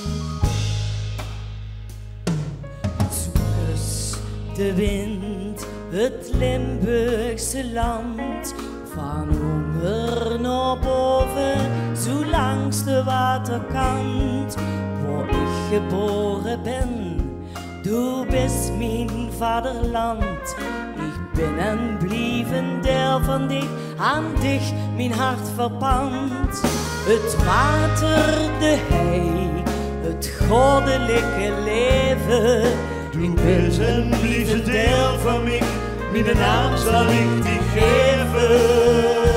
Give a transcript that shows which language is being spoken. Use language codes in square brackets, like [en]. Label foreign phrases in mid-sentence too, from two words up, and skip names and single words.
[nl] Zoek eens de wind, het Limburgse land, van onder naar boven, zo langs de waterkant, waar ik geboren ben. [de] Du bist [nl] mijn vaderland, ik ben en blijf een deel van dich, aan dich mijn hart verpand. Het water, de hei, het goddelijke leven, [de] Du bist [nl] een lieve deel van mij, mijn naam zal ik die geven.